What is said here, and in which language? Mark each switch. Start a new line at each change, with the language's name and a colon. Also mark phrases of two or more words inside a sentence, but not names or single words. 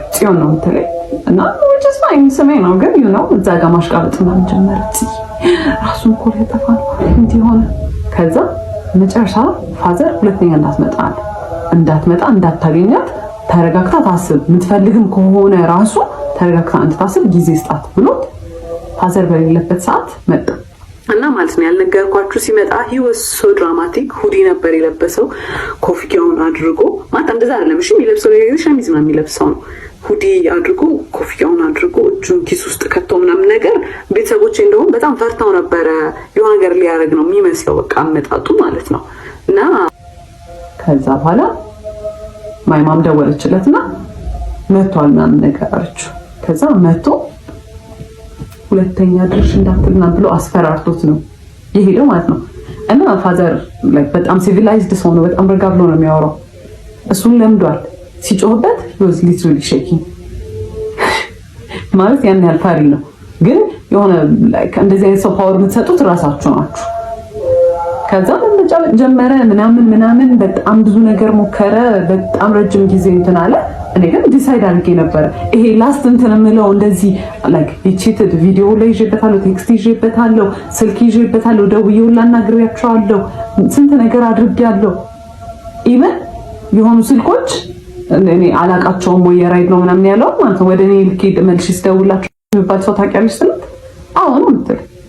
Amharic: ጽዮን ነው የምትለኝ እና ወጭስ ማይም ስሜ ነው ግን እዛ ጋር ማሽቃበጥ ምናምን ጀመረች። ራሱን እኮ ሊያጠፋ ነው እንዲህ ሆነ። ከዛ መጨረሻ ፋዘር ሁለተኛ እንዳትመጣ እንዳታገኛት ተረጋግታ ታስብ፣ የምትፈልግም ከሆነ ራሱ ተረጋግታ እንድታስብ ጊዜ ስጣት ብሎት ፋዘር በሌለበት ሰዓት መጣ እና ማለት ነው ያልነገርኳችሁ ሲመጣ
English: he was so dramatic።
Amharic: ሁዲ ነበር የለበሰው፣ ኮፍያውን አድርጎ ማለት እንደዛ አይደለም እሺ የሚለብሰው ሸሚዝ ነው የሚለብሰው ነው። ሁዲ አድርጎ ኮፍያውን አድርጎ እጁን ኪስ ውስጥ ከቶ ምናምን ነገር። ቤተሰቦቼ እንደውም በጣም ፈርተው ነበረ። የሆነ ነገር ሊያደርግ ነው የሚመስለው በቃ አመጣጡ ማለት ነው። እና ከዛ በኋላ ማይማም ደወለችለትና መጥቷል ምናምን ነገር አለችው። ከዛ መጥቶ ሁለተኛ ድርሽ እንዳትልና ብሎ አስፈራርቶት ነው የሄደው ማለት ነው። እና ፋዘር በጣም ሲቪላይዝድ ሰው ነው። በጣም ረጋ ብሎ ነው የሚያወራው። እሱን ለምዷል። ሲጮህበት
English: was literally shaking
Amharic: ማለት ያን ያህል ፈሪ ነው። ግን የሆነ እንደዚህ አይነት ሰው ፓወር የምትሰጡት ራሳችሁ ናችሁ። ከዛ መጫወት ጀመረ ምናምን በጣም ብዙ ነገር ሞከረ። በጣም ረጅም ጊዜ እንትን አለ። እኔ ግን ዲሳይድ አድርጌ ነበር ይሄ ላስት እንትን የምለው እንደዚህ የቺትድ ቪዲዮ ላይ ይዤበታለሁ፣ ቴክስት ይዤበታለሁ፣ ስልክ ይዤበታለሁ፣ ደውዬ ሁላ አናግሬያቸዋለሁ፣ ስንት ነገር አድርጌያለሁ። ኢቨን የሆኑ ስልኮች እኔ አላቃቸውም ወይ የራይድ ነው ምናምን ያለው ማለት ነው። ወደ እኔ ልክ መልሽ ስደውላቸው የሚባል ሰው ታውቂያለሽ ስንት አሁን ምትል